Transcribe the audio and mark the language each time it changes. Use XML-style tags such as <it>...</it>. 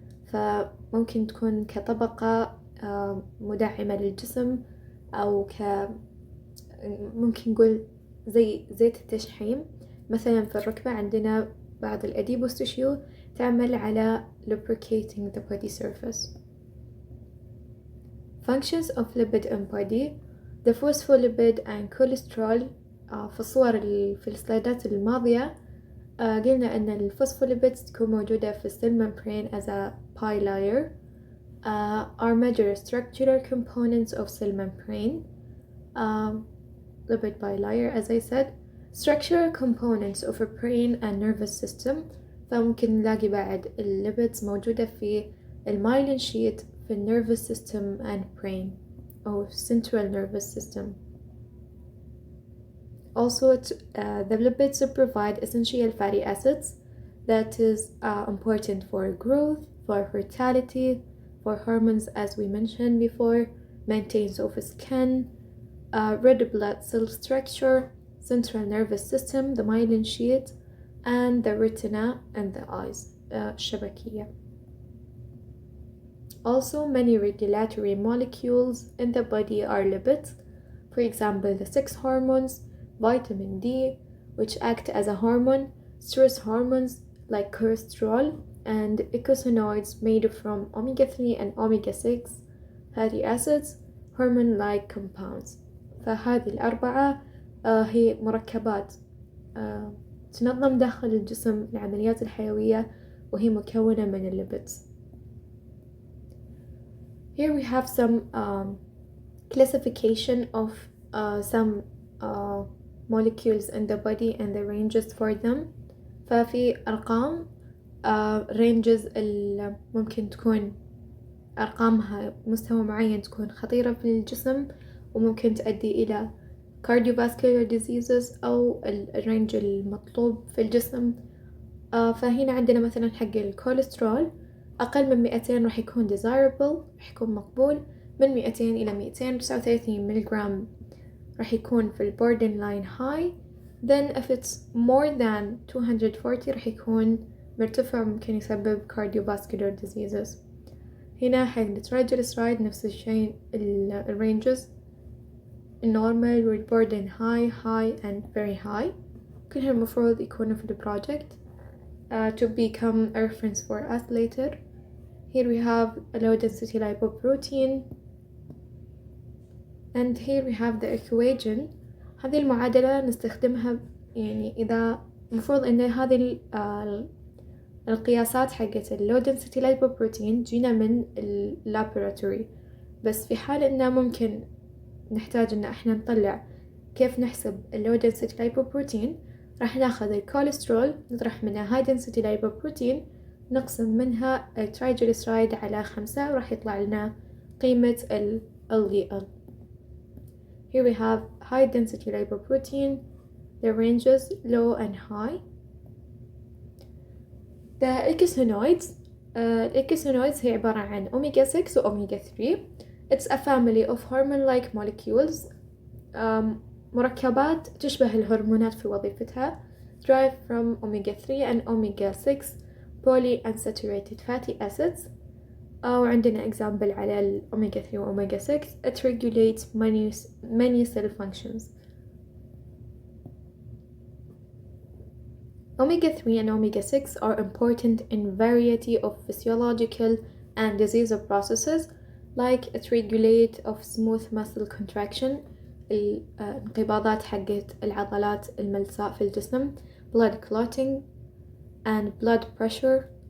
<ar>فممكن تكون كطبقة مدعمة للجسم أو ممكن نقول زي زيت التشحيم. مثلا في الركبة عندنا بعض الأديبوس tissue تعمل على</ar> <en>lubricating the body surface. Functions of lipid in body. The phospholipid and cholesterol.</en> <ar>في الصور في السلايدات الماضية قلنا أن الفوسفوليبيدز تكون موجودة في</ar> <en>cell membrane as a bilayer. Are major structural components of cell membrane. Lipid bilayer as I said. Structural components of a brain and nervous system.</en> <ar>فممكن نلاقي بعد الليبيدز موجودة في المايلين شيت في</ar> <en>nervous system and brain</en> <ar>أو</ar> <en>central nervous system. Also, the lipids provide essential fatty acids that is important for growth, for fertility, for hormones as we mentioned before, maintains of skin, red blood cell structure, central nervous system, the myelin sheath, and the retina and the eyes, الشبكية. Also, many regulatory molecules in the body are lipids. For example, the 6 hormones, vitamin D, which act as a hormone, stress hormones like cholesterol, and eicosanoids made from omega-3 and omega-6 fatty acids, hormone-like compounds.</en> <ar>فهذه الأربعة هي مركبات تنظم داخل الجسم العمليات الحيوية وهي مكونة من الليبيدز.</ar> <en>Here we have some classification of some molecules in the body and the ranges for them.</en> <ar>ففي أرقام ranges ممكن تكون أرقامها بمستوى معين تكون خطيرة في الجسم وممكن تؤدي إلى</ar> <en>cardiovascular diseases</en> <ar>أو الرينج المطلوب في الجسم. فهنا عندنا مثلا حق الكوليسترول أقل من 200 راح يكون desirable، راح يكون مقبول. من 200 إلى 239 ملغرام راح يكون في</ar> <en>borderline high. Then if it's more than 240</en> <ar>راح يكون مرتفع، ممكن يسبب</ar> <en>cardiovascular diseases.</en> <ar>هنا حق الترايجليسرايد نفس الشيء، الرينجز</ar> <en>normal with borderline high and very high</en> <ar>كلها المفروض يكونوا في</ar> <en>project to become a reference for us later. Here we have a low density lipoprotein, and here we have the equation.</en> <ar>هذه المعادلة نستخدمها يعني إذا مفروض إن هذه القياسات حقت low density lipoprotein جينا من laboratory، بس في حال إنه ممكن نحتاج إن إحنا نطلع كيف نحسب low density lipoprotein، راح ناخذ الكوليسترول نطرح منها high density lipoprotein نقسم منها الترايجليسرايد على 5 وراح يطلع لنا قيمة ال LDL.</ar> <en>Here we have high density lipoprotein, the ranges low and high. The eicosanoids eicosanoids</en> <ar>هي عبارة عن</ar> <en>omega 6 و omega 3. It's a family of hormone-like molecules</en> <ar>مركبات تشبه الهرمونات في وظيفتها</ar> <en>derived from omega 3 and omega 6 polyunsaturated fatty acids.</en> <ar>وعندنا example على ال omega 3 و omega 6.</ar> <en>It regulates many cell functions. Omega 3 and omega 6 are important in variety of physiological and disease processes, like it regulate of smooth muscle contraction</en> <ar>الانقباضات حقت العضلات الملساء في الجسم،</ar> <en>blood clotting and blood pressure</en>